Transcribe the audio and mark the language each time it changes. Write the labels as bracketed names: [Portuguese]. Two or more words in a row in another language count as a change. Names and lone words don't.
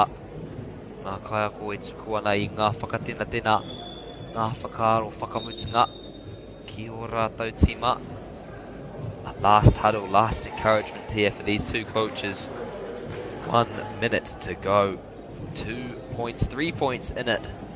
[Māori] Ngā kaiako e tuku ana I ngā whakatena, ngā whakaaro whakamutunga ki o rātou tima. [English] A last huddle, last encouragement here for these two coaches. 1 minute to go. 2 points, 3 points in it.